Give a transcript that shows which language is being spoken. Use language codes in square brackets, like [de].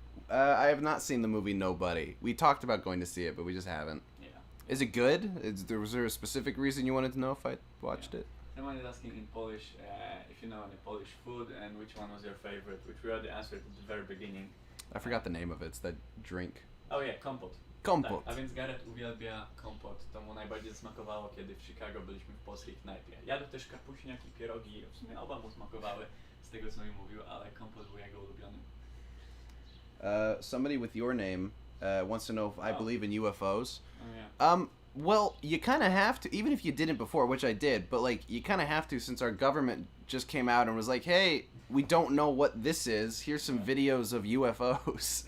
[en] I have not seen the movie Nobody. We talked about going to see it, but we just haven't. Yeah. Is it good? Was there a specific reason you wanted to know if I watched it? Someone is asking in Polish if you know any Polish food and which one was your favorite, which we already answered at the very beginning. I forgot the name of it. It's that drink. Oh yeah, kompot. Kompot. [pl] Tak, a więc Garrett uwielbia kompot. To mu najbardziej smakowało, kiedy w Chicago byliśmy w polskiej knajpie. Jadł też kapuśniak i pierogi. W sumie oba mu smakowały, z tego co mi mówił, ale kompot był jego ulubiony. [en] Somebody with your name wants to know if I believe in UFOs. Oh yeah. Well, you kind of have to, even if you didn't before, which I did, but like you kind of have to, since our government just came out and was like, hey, we don't know what this is. Here's some videos of UFOs.